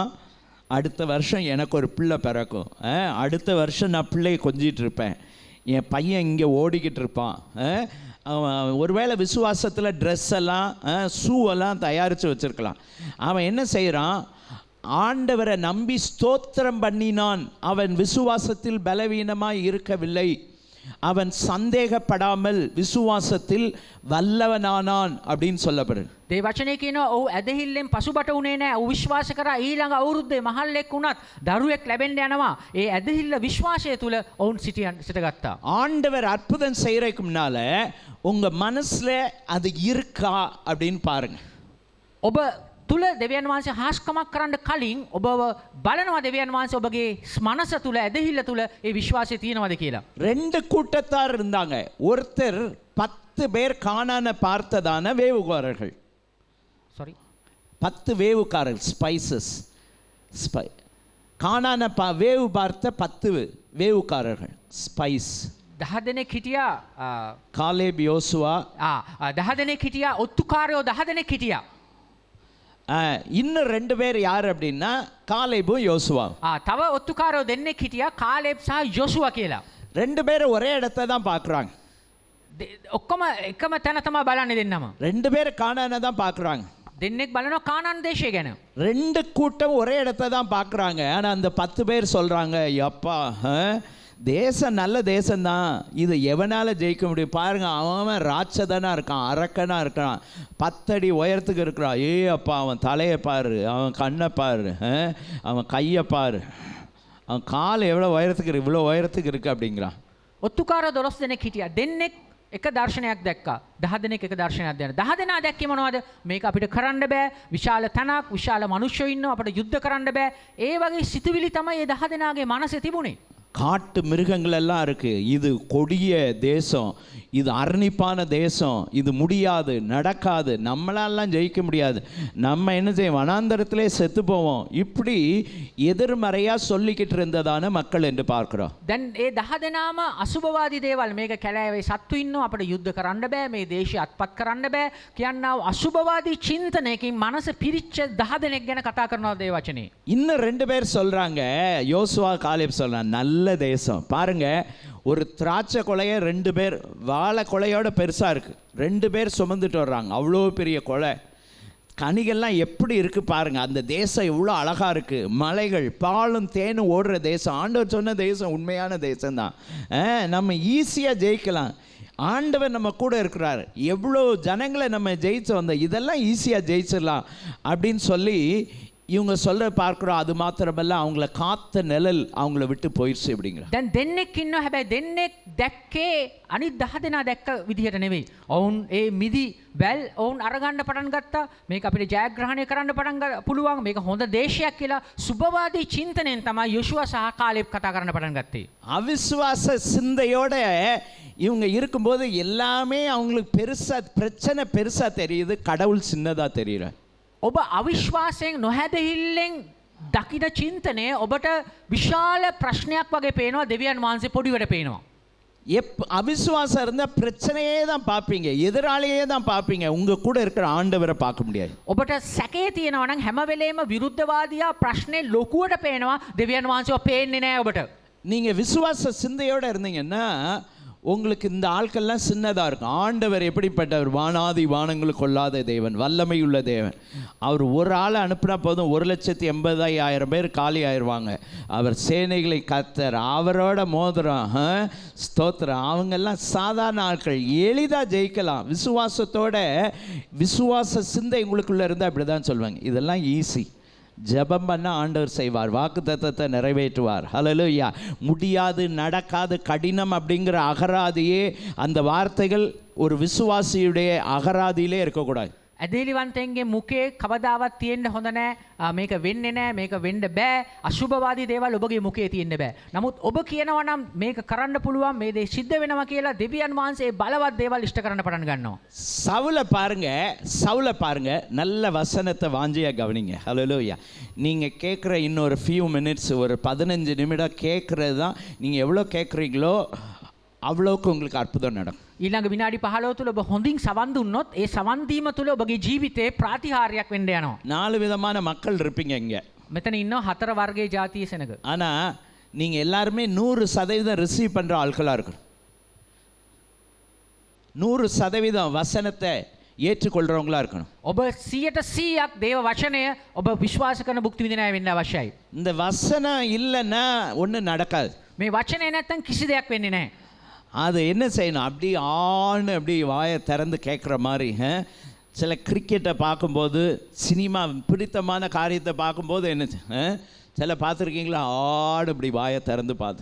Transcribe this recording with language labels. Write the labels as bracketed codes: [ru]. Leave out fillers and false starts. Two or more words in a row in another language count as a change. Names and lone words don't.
[ta] அடுத்த வருஷம் எனக்கு ஒரு பிள்ளை பிறக்கும், அடுத்த வருஷம் நான் பிள்ளையை கொஞ்சிட்டு இருப்பேன், என் பையன் இங்கே ஓடிக்கிட்டு இருப்பான். ஒருவேளை விசுவாசத்தில் ட்ரெஸ் எல்லாம் ஷூவெல்லாம் தயாரித்து வச்சுருக்கலாம். அவன் என்ன செய்கிறான், ஆண்டவரை நம்பி ஸ்தோத்திரம் பண்ணினான். அவன் விசுவாசத்தில் பலவீனமாய் இருக்கவில்லை, அவன் சந்தேகப்படாமல் விசுவாசத்தில் வல்லவனானான் அப்படின்னு சொல்லப்படுது. [si] දේ වචනේ කියනවා ඔහු ඇදහිල්ලෙන් පසුබට උනේ නැහැ. ඔහු විශ්වාස කරා ඊළඟ අවුරුද්දේ මහල්ලෙක් වුණත් දරුවෙක් ලැබෙන්න යනවා. ඒ ඇදහිල්ල විශ්වාසය තුල ඔවුන් සිටගත්තා. [ta] ஆண்டவர் அற்புதம் செய்யறதுக்கு முன்னால உங்க மனசுல அது இருக்கா அப்படின்னு பாருங்க. [si] ඔබ තුල දෙවියන් වහන්සේ හාස්කමක් කරන්න කලින් ඔබ බලනවා දෙවියන් වහන්සේ ඔබගේ මනස තුල ඇදහිල්ල තුල ඒ විශ්වාසය තියෙනවද කියලා. [ta] 2 கூட்டத்தார் இருந்தாங்க. ஒருத்தர் 10 பேர் கானான பார்த்ததான வேவுகாரர்கள். 10 வேவுக்காரர்கள், ஸ்பைசஸ், கானான வேவு பார்த்த 10 வேவுக்காரர்கள், ஸ்பைஸ். [si] 10 දෙනෙක් හිටියා. [ta] காலேப், யோசுவா. [si] 10 දෙනෙක් හිටියා. ඔත්තුකාරයෝ 10 දෙනෙක් හිටියා. [ta] இன்னும் 2 பேர் யார் அப்படின்னா காலேபும் யோசுவா. [si] තව ඔත්තුකාරයෝ දෙන්නෙක් හිටියා, කාලේබ් සහ යොසුවා කියලා. [ta] 2 பேரும் ஒரே இடத்தை தான் பார்க்குறாங்க. [si] ඔක්කොම එකම තැන තමයි බලන්නේ දෙන්නම. [ta] 2 பேர் கானானை தான் பார்க்குறாங்க. [si] දෙන්නෙක් බලනවා කානාන් දේශය ගැන. [ta] 2 கூட்டம் ஒரே இடத்தை தான் பார்க்குறாங்க. ஆனால் அந்த 10 பேர் சொல்கிறாங்க, அப்பா தேசம் நல்ல தேசம்தான், இது எவனால் ஜெயிக்க முடியும் பாருங்கள். அவன் ராட்சதனாக இருக்கான், அரக்கனாக இருக்கான், 10 அடி உயரத்துக்கு இருக்கிறான். அப்பா அவன் தலையை பாரு, அவன் கண்ணை பாரு, அவன் கையை பாரு, அவன் கால் எவ்வளோ உயரத்துக்கு இருக்கு, இவ்வளோ உயரத்துக்கு இருக்குது அப்படிங்கிறான். [si] ඔත්තුකාර 12 දෙනෙක් හිටියා. දෙන්නෙක් එක දර්ශනයක් දැක්කා. 10 දෙනෙක් එක දර්ශනයක් දැක්කා. 10 දෙනා දැක්කේ මොනවද? මේක අපිට කරන්න බෑ. විශාල තනක්, විශාල මනුෂ්‍යයෝ ඉන්නවා. අපිට යුද්ධ කරන්න බෑ. ඒ වගේ සිතුවිලි තමයි මේ 10 දෙනාගේ මනසේ තිබුණේ. [ta] காட்டு மிருகங்கள் எல்லாம் இருக்கு. இது கொடிய தேசம், இது அரணிப்பான தேசம், இது முடியாது, நடக்காது, நம்மளாலாம் ஜெயிக்க முடியாது, நம்ம என்ன செய்வோம், வனாந்தரத்திலே செத்து போவோம், இப்படி எதிர்மறையாக சொல்லிக்கிட்டு இருந்ததான மக்கள் என்று பார்க்கிறோம். [si] දැන් ඒ 10 දෙනාම අසුභවාදී දේවල්, මේක කැලෑවේ සත්තු ඉන්නවා, අපිට යුද්ධ කරන්න බෑ, මේ දේශය අත්පත් කරන්න බෑ කියනවා අසුභවාදී චින්තනයකින් මනස පිරිච්ච 10 දෙනෙක් ගැන කතා කරනවා දේ වචනේ. [ta] இன்னும் 2 பேர் சொல்றாங்க, யோசுவா காலேப் சொல்றாங்க, நல்ல தேசம் பாருங்க. ஒரு திராட்சை கொலையை 2 பேர், வாழை கொலையோட பெருசாக இருக்குது, 2 பேர் சுமந்துட்டு வர்றாங்க, அவ்வளோ பெரிய கொலை. கனிகள்லாம் எப்படி இருக்குது பாருங்கள். அந்த தேசம் எவ்வளோ அழகாக இருக்குது, மலைகள், பாலும் தேனும் ஓடுற தேசம். ஆண்டவர் சொன்ன தேசம் உண்மையான தேசம்தான். நம்ம ஈஸியாக ஜெயிக்கலாம், ஆண்டவர் நம்ம கூட இருக்கிறார், எவ்வளோ ஜனங்களை நம்ம ஜெயிச்சு வந்தோம், இதெல்லாம் ஈஸியாக ஜெயிச்சிடலாம் அப்படின்னு சொல்லி இவங்க சொல்ல பார்க்குறோம். அது மாத்திரமல்ல, அவங்கள காத்த நிழல் அவங்கள விட்டு போயிடுச்சு அப்படிங்கிற. [si] දැන් දෙන්නෙක් ඉන්නවා, හැබැයි දෙන්නෙක් දැක්කේ අනිත් 10 දෙනා දැක්ක විදිහට නෙවෙයි. ඔවුන් ඒ මිදි වැල් ඔවුන් අරගන්න පටන් ගත්තා. මේක අපිට ජයග්‍රහණය කරන්න පටන් පුළුවන්, මේක හොඳ දේශයක් කියලා සුභවාදී චින්තනයෙන් තමයි යොෂුවා සහ කාලෙබ් කතා කරන්න පටන් ගත්තේ. [ta] அவிசுவாச சிந்தையோட இவங்க இருக்கும்போது எல்லாமே அவங்களுக்கு பெருசாக, பிரச்சனை பெருசாக தெரியுது, கடவுள் சின்னதாக தெரியுற. [si] ඔබ අවිශ්වාසයෙන් නොහැදහිල්ලෙන් දකින චින්තනය ඔබට විශාල ප්‍රශ්නයක් වගේ පේනවා, දෙවියන් වහන්සේ පොඩිවට පේනවා. [ta] அவிசுவாசம் இருந்தால் பிரச்சனையே தான் பார்ப்பீங்க, எதிராளியே தான் பார்ப்பீங்க, உங்கள் கூட இருக்கிற ஆண்டவரை பார்க்க முடியாது. [si] ඔබට සැකේ තියෙනවා නම් හැම වෙලේම විරුද්ධවාදියා ප්‍රශ්නේ ලොකුවට පේනවා, දෙවියන් වහන්සේව පේන්නේ නැහැ ඔබට. [ta] நீங்கள் விசுவாச சிந்தையோடு இருந்தீங்கன்னா உங்களுக்கு இந்த ஆட்கள்லாம் சின்னதாக இருக்கும். ஆண்டவர் எப்படிப்பட்டவர், வானாதி வானங்களுக்கு கொள்ளாத தேவன், வல்லமையுள்ள தேவன். அவர் ஒரு ஆளை அனுப்பினா போதும் 1,80,000 பேர் காலி ஆயிடுவாங்க. அவர் சேனைகளை கர்த்தர், அவரோட மோதிரம், ஸ்தோத்திரம். அவங்கெல்லாம் சாதாரண ஆட்கள், எளிதாக ஜெயிக்கலாம். விசுவாசத்தோட, விசுவாச சிந்தை உங்களுக்குள்ளே இருந்தால் அப்படி தான் சொல்லுவாங்க, இதெல்லாம் ஈஸி, ஜெபம் பண்ண ஆண்டவர் செய்வார், வாக்குத்தத்தத்தை நிறைவேற்றுவார். ஹல்லேலூயா. முடியாது, நடக்காது, கடினம் அப்படிங்கிற அகராதியே, அந்த வார்த்தைகள் ஒரு விசுவாசியுடைய அகராதியிலே இருக்கக்கூடாது. [si] ඇදේලිවන්තයන්ගේ මුකේ කවදාවත් තියෙන්න හොඳ නැහැ. මේක වෙන්නේ නැහැ, මේක වෙන්න බෑ. අශුභවාදී දේවල් ඔබගේ මුකේ තියෙන්න බෑ. නමුත් ඔබ කියනවා නම් මේක කරන්න පුළුවන්, මේ දේ සිද්ධ වෙනවා කියලා දෙවියන් වහන්සේ බලවත් දේවල් ඉෂ්ට කරන්න පටන් ගන්නවා. [ta] சவுல பாருங்க, நல்ல வசனத்தை வாஞ்சியா கவனிங்க. ஹல்லேலூயா. நீங்கள் கேட்குற இன்னொரு [en] few minutes, [ta] ஒரு 15 நிமிடம் கேட்குறது தான். நீங்கள் எவ்வளோ கேட்குறீங்களோ அவ்வளோக்கு உங்களுக்கு அற்புதம் நடக்கும். [si] ඊළඟ විනාඩි 15 තුළ ඔබ හොඳින් සවන් දුන්නොත් ඒ සවන් දීම තුළ ඔබගේ ජීවිතේ ප්‍රාතිහාර්යයක් වෙන්න යනවා. [ta] 4 விதமான மக்கள் இருப்பீங்க இங்கே. [si] මෙතන ඉන්නවා 4 වර්ගයේ ජාතිය සෙනග. [ta] ஆனால் நீங்கள் எல்லாருமே 100% ரிசீவ் பண்ணுற ஆட்களாக இருக்கணும். 100% வசனத்தை ஏற்றுக்கொள்கிறவங்களா இருக்கணும். [si] ඔබ 100%ක් දේව වචනය ඔබ විශ්වාස කරන භුක්ති විඳින අය වෙන්න අවශ්‍යයි. [ta] இந்த வசனம் இல்லைன்னா ஒன்றும் நடக்காது. [si] මේ වචනය නැත්තම් කිසි දෙයක් වෙන්නේ නැහැ. [ta] அது என்ன செய்யணும், அப்படி ஆன்னு அப்படி வாயை திறந்து கேட்குற மாதிரி. சில கிரிக்கெட்டை பார்க்கும்போது, சினிமா பிடித்தமான காரியத்தை பார்க்கும்போது என்ன சில பார்த்துருக்கீங்களா, ஆடு இப்படி வாயை திறந்து பார்த்து.